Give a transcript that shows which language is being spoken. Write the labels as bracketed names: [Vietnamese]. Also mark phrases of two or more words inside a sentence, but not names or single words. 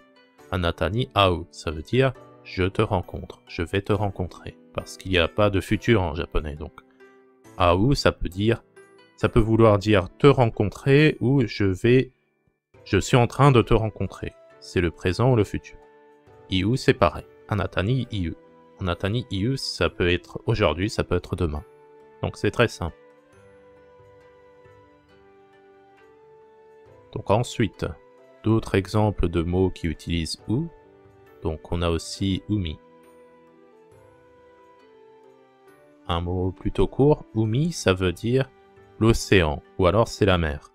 [Japanese] あなたに会う, [French] ça veut dire je te rencontre, je vais te rencontrer. Parce qu'il n'y a pas de futur en japonais. Donc AU, ça peut vouloir dire te rencontrer ou je suis en train de te rencontrer. C'est le présent ou le futur. IU, c'est pareil. [Japanese] あなたに言う. あなたに言う, [French] ça peut être aujourd'hui, ça peut être demain. Donc c'est très simple. Donc ensuite, d'autres exemples de mots qui utilisent OU. Donc on a aussi umi. Un mot plutôt court, umi, ça veut dire l'océan, ou alors c'est la mer.